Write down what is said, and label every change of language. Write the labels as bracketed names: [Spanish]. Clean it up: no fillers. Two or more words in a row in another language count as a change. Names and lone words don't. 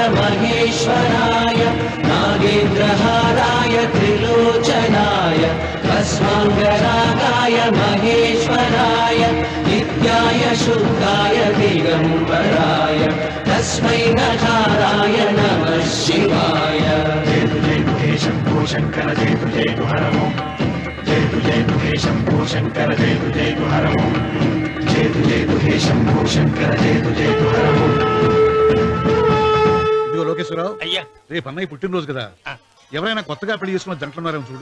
[Sanskrit] महेश्वराय नागेन्द्रहाराय त्रिलोचनाय भस्माङ्गरागाय महेश्वराय नित्याय शुद्धाय दिगम्बराय तस्मै नकाराय नमः शिवाय శంకర జయ జయ హర ఓం జయ జయ హే శంభో శంకర జయ జయ హర ఓం జయ జయ హే శంభో శంకర జయ జయ హర ఓం. [Telugu] ఇదిగో లోకేశ్వరరావు, అయ్యా రేపు అన్నయ్య పుట్టినరోజు కదా, ఎవరైనా కొత్తగా పెళ్లి చేసుకున్న జంటలున్నారేమో చూడు.